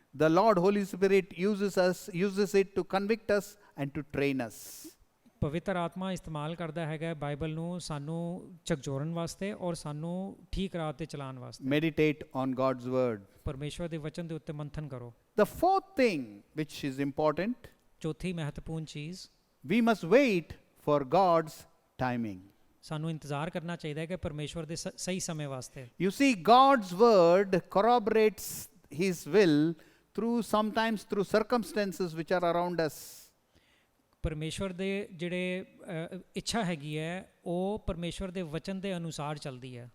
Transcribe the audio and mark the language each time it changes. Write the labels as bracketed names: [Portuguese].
[English] The Lord Holy Spirit uses it to convict us and to train us. [Punjabi] ਪਵਿੱਤਰ ਆਤਮਾ ਇਸਤੇਮਾਲ ਕਰਦਾ ਹੈਗਾ ਬਾਈਬਲ ਨੂੰ ਸਾਨੂੰ ਝਕਝੋਰਨ ਵਾਸਤੇ ਔਰ ਸਾਨੂੰ ਠੀਕ ਰਾਹ ਤੇ ਚਲਾਉਣ ਵਾਸਤੇ. [English] Meditate on God's word. [Punjabi] ਪਰਮੇਸ਼ਵਰ ਦੇ ਵਚਨ ਦੇ ਉੱਤੇ ਮੰਥਨ ਕਰੋ. [English] The fourth thing which is important, [Punjabi] ਚੌਥੀ ਮਹੱਤਵਪੂਰਨ ਚੀਜ਼, [English] we must wait for God's timing. [Punjabi] ਸਾਨੂੰ ਇੰਤਜ਼ਾਰ ਕਰਨਾ ਚਾਹੀਦਾ ਹੈ ਕਿ ਪਰਮੇਸ਼ਵਰ ਦੇ ਸਹੀ ਸਮੇਂ ਵਾਸਤੇ. [English] You see, God's word corroborates his will sometimes through circumstances which are around us. [Punjabi] ਪਰਮੇਸ਼ਵਰ ਦੇ ਜਿਹੜੇ ਇੱਛਾ ਹੈਗੀ ਹੈ ਉਹ ਪਰਮੇਸ਼ਵਰ ਦੇ ਵਚਨ ਦੇ ਅਨੁਸਾਰ ਚੱਲਦੀ ਹੈ.